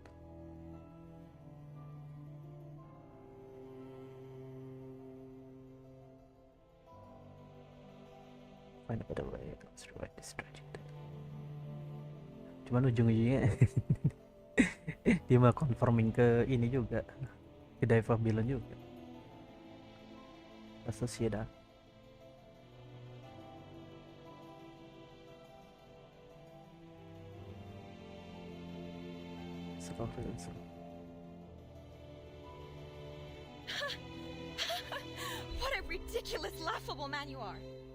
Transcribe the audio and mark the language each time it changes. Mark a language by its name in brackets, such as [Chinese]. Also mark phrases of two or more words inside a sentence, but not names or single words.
[English] Find a better way to survive this tragic day. [Indonesian] Cuman ujung-ujungnya dia mah conforming ke ini juga, ke Babylon juga. [Spanish] La sociedad. [English] What a ridiculous, laughable man you are.